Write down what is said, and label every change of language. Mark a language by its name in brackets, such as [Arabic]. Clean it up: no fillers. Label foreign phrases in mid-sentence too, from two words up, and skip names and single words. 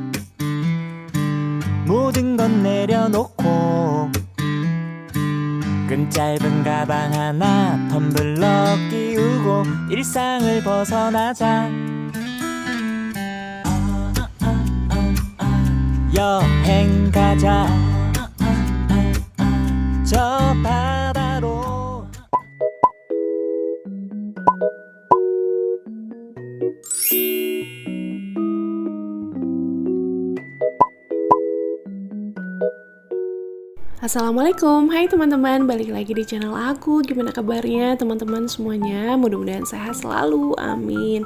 [Korean] 모든 건 내려놓고 끈 짧은 가방 하나 텀블러 끼우고 일상을 벗어나자. 여행 가자. 저 바다로. [Indonesian] Assalamualaikum, hai teman-teman, balik lagi di channel aku. Gimana kabarnya teman-teman semuanya? Mudah-mudahan sehat selalu, amin.